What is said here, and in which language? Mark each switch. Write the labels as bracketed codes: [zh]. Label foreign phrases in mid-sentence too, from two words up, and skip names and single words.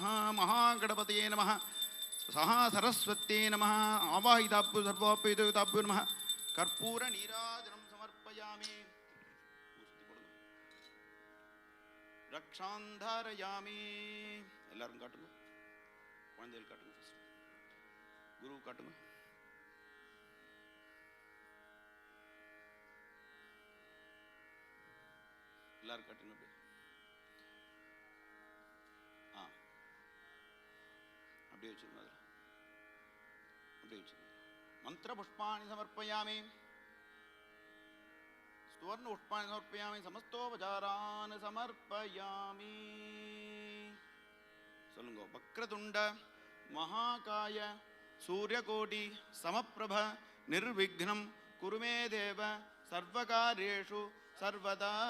[sa] महागणपतये नमः. सरस्वत्यै नमः. आवाहिताभ्यो सर्वाभ्यो देवताभ्यो नमः. कर्पूर नीराजनं समर्पयामि. रक्षां धारयामि. [ta] எல்லாரும் காட்டுங்க, குழந்தைகள் காட்டுங்க, குரு காட்டுங்க. எல்லாரும் காட்டுங்க. அப்படியே வச்சிருங்க. அதில் அப்படியே வச்சிருங்க. [sa] मन्त्रपुष्पाणि समर्पयामि. सुवर्णपुष्पाणि समर्पयामि. समस्तोपचारान् समर्पयामि. [ta] சொல்லுங்க. [sa] வக்ரதுண்ட महाकाय सूर्यकोटि समप्रभ निर्विघ्नं कुरु मे देव सर्वकार्येषु सर्वदा.